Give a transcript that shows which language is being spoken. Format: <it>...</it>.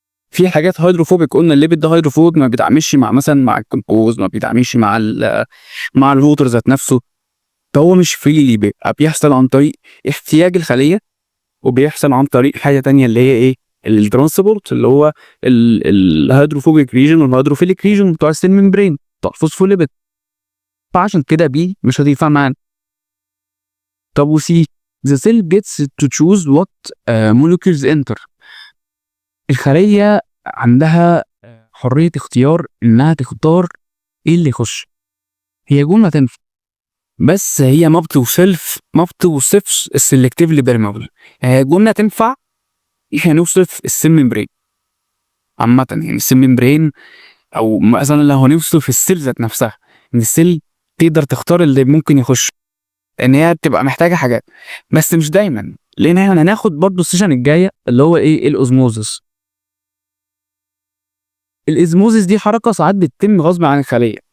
<ar>في حاجات هيدروفوبيك، قلنا الليبيد ده هيدروفوبيك ما بيتعاملش مع مثلا مع الكمبوز، ما بيتعاملش مع الووتر ذات نفسه، فهو مش فريلي، بيحصل عن طريق احتياج الخليه، وبيحصل عن طريق حاجه تانية اللي هي ايه الترانسبورت، اللي هو الهيدروفوبيك ريجن والهيدروفيليك ريجن بتوع السيل ممبرين بتوع الفوسفوليبيد. فعشان كده بي مش هتنفع معانا. طب وسي</ar> <en>the cell gets to choose what molecules enter.</en> <ar>الخليه عندها حريه اختيار انها تختار ايه اللي يخش. هي جمله تنفع بس هي ما بتوصفش السلكتيفلي بيرمابل. هي جمله تنفع احنا نوصف السيل ممبرين عامه، يعني السيل ممبرين، او مثلا لو هنوصف السيل ذات نفسها ان السيل تقدر تختار اللي ممكن يخش، ان هي بتبقى محتاجه حاجات بس مش دايما، لان احنا هناخد برضو السيشن الجايه اللي هو ايه الاوزموزس. الازموزس دي حركه ساعات بتتم غصب عن الخليه،</ar>